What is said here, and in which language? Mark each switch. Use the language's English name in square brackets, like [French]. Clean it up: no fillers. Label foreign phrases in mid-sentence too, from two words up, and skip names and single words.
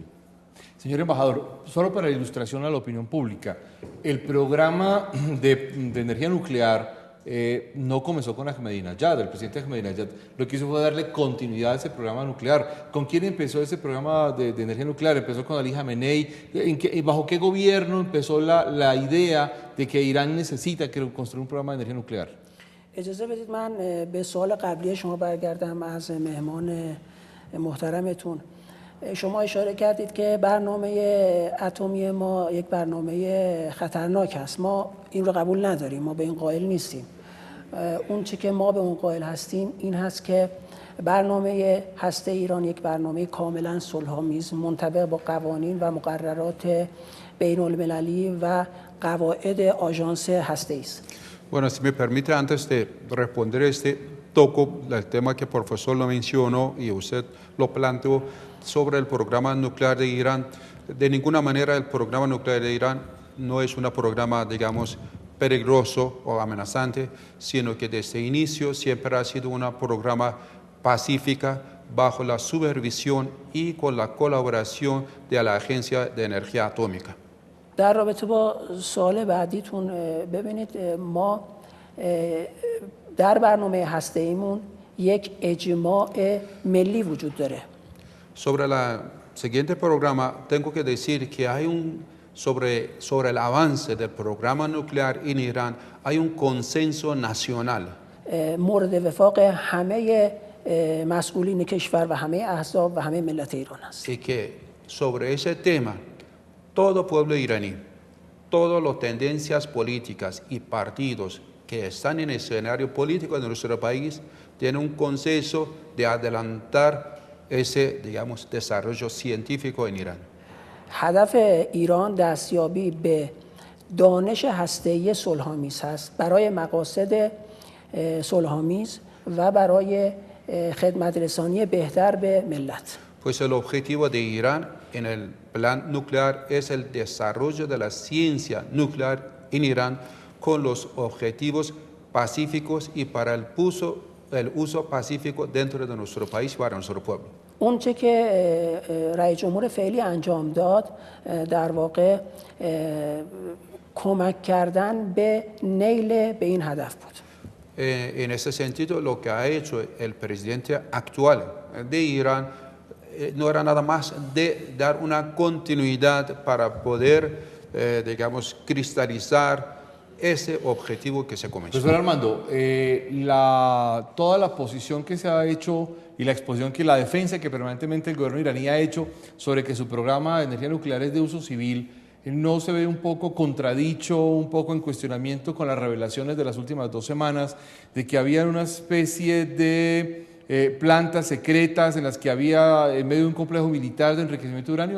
[Spanish] Señor embajador, solo para ilustración a la opinión pública, el programa de energía nuclear no comenzó con Ahmadinejad, el presidente Ahmadinejad lo que hizo fue darle continuidad a ese programa nuclear. ¿Con quién empezó ese programa de energía nuclear? ¿Empezó con Ali Khamenei? ¿Bajo qué gobierno empezó la idea de que Irán necesita construir un programa de energía nuclear? [Persian] اجازه بدید من به سوال قبلی شما برگردم از مهمان محترمتون. شما اشاره کردید که برنامه اتمی ما یک برنامه خطرناک است. ما این رو قبول نداریم، ما به این قائل نیستیم. اون چی که ما به اون قائل هستیم این هست که برنامه هسته ایران یک برنامه کاملا صلح‌آمیز منطبق با قوانین و مقررات بین المللی و قواعد آژانس هسته‌ای است. [Spanish] Bueno, si me permite, antes de responder toco el tema que el profesor lo mencionó y usted lo planteó sobre el programa nuclear de Irán. De ninguna manera el programa nuclear de Irán no es un programa, digamos, peligroso o amenazante, sino que desde el inicio siempre ha sido un programa pacífica bajo la supervisión y con la colaboración de la Agencia de Energía Atómica. [Persian] در رابطه با سوال بعدیتون ببینید ما در برنامه هسته‌ایمون یک اجماع ملی وجود داره. [Spanish] Sobre la siguiente programa tengo que decir que hay sobre el avance del programa nuclear en Irán, hay un consenso nacional. [Persian] مورد وفاق همه مسئولین کشور و همه احزاب و همه ملت ایران است. [Spanish] Y que sobre ese tema, todo pueblo iraní, todas las tendencias políticas y partidos que están en el escenario político de nuestro país tienen un consenso de adelantar ese, digamos, desarrollo científico en Irán. [Persian] هدف ایران دستیابی به دانش هسته‌ای صلح‌آمیز است برای مقاصد صلح‌آمیز و برای خدمت‌رسانی بهتر به ملت. [Spanish] Pues el objetivo de Irán en el plan nuclear es el desarrollo de la ciencia nuclear en Irán con los objetivos pacíficos y para el uso pacífico dentro de nuestro país para nuestro pueblo. [Persian] اون چه که رئیس جمهور فعلی انجام داد در واقع کمک کردن به نیل به این هدف بود. [Spanish] En ese sentido, lo que ha hecho el presidente actual de Irán no era nada más de dar una continuidad para poder, digamos, cristalizar ese objetivo que se comenzó. Profesor Armando, toda la posición que se ha hecho y la exposición la defensa que permanentemente el gobierno iraní ha hecho sobre que su programa de energía nuclear es de uso civil, ¿no se ve un poco contradicho, un poco en cuestionamiento con las revelaciones de las últimas 2 semanas de que había una especie de plantas secretas en las que había en medio de un complejo militar de enriquecimiento de uranio?